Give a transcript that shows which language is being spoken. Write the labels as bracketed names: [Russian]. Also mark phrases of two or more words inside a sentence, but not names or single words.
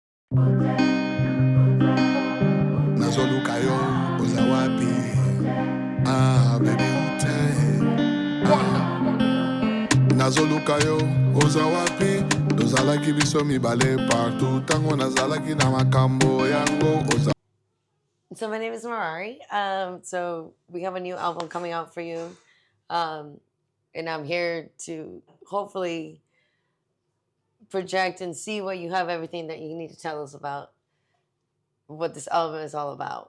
[Lingala] Nazoluka yo, uza wapi? Ah, baby, nazoluka yo, uza wapi? Ozalaki biso mibale partout, tango nazalaki na makambo yango oza. [English] So my name is Marari. So we have a new album coming out for you, um, and I'm here to hopefully project and see what you have everything that you need to tell us about what this album is all about.